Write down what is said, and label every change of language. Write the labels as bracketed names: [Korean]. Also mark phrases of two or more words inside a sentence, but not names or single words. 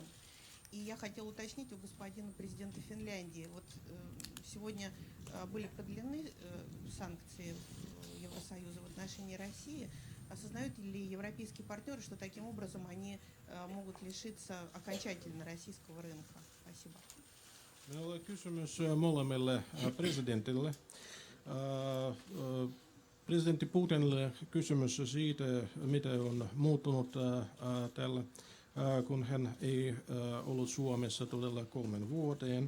[Russian] И я хотела уточнить у господина президента Финляндии. Вот сегодня были продлены санкции Евросоюза в отношении России. Осознают ли европейские партнеры, что таким образом они могут лишиться окончательно российского rynka? Спасибо. [Finnish] Meillä on kysymys molemmille presidentille. Presidentti Putinille kysymys siitä, mitä on muuttunut tällä, kun hän ei ollut Suomessa todella 3 vuoteen.